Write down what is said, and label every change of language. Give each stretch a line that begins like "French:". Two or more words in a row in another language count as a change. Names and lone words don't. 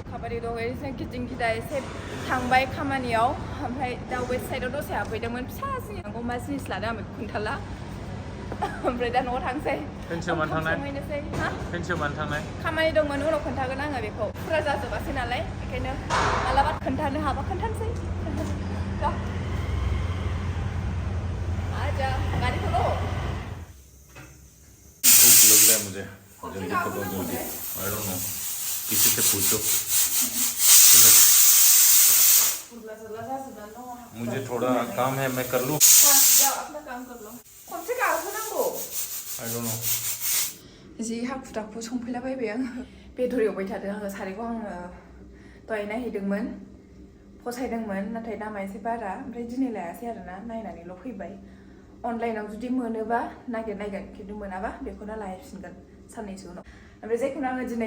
Bodo: ओरै दं ओरैनो गिदिं गिदा एसे थांबाय खामानियाव ओमफ्राय दा
English: west sideआव
Bodo: दसे हाबफैदोंमोन फिसा जिनिस मा जिनिस लादों आं बेखौ खोन्थाला ओमफ्राय दा न'आव थांसै संहैनोसै हा खामानि दंमोन उनाव खोन्थागोन आङो बेखौ फुरा जाजोबासै नालाय बेखायनो मालाबा खोन्थानो हाबा खोन्थानोसै
Hindi: आजा गाड़ी खोलो भूख लग रहा है मुझे जल्दी करो जल्दी
English: I don't know
Hindi: किसी से पूछो मुझे थोड़ा काम है मैं कर लूँ जाओ अपना काम कर लो कौन से काम होनांगौ
English: I don't know
Bodo: जि हाखु दाखु संफैलाबायबाय आङो बेदर एवबाय थादों आङो सारायखौ आङो दहाय नायहैदोंमोन फसायदोंमोन नाथाय दामा एसे बारा ओमफ्राय दिनै लायासै आरोना नायनानैल' फैबाय अनलाइनाव जुदि मोनोबा नागिरनायगोन खिन्थु मोनाबा बेखौनो लायफिनगोन साननैसो उनाव ओमफ्राय जायखौनो आङो दिनै